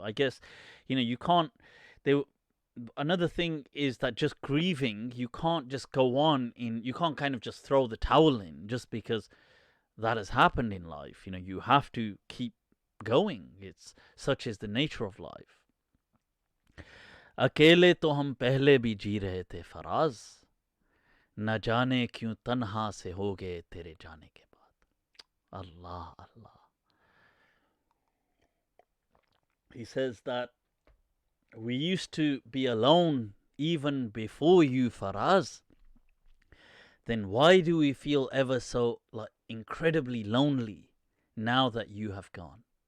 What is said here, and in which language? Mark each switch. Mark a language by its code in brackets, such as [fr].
[en] I guess, you can't... Another thing is that just grieving, you can't just go on you can't kind of just throw the towel in just because that has happened in life. You have to keep going. It's such is the nature of life. [hi] अकेले तो हम पहले भी जी रहे थे फराज, न जाने क्यों तन्हा से हो गए तेरे जाने के बाद. [ar] Allah, Allah. [en] He says that we used to be alone even before you, Faraz. Then why do we feel ever so incredibly lonely now that you have gone?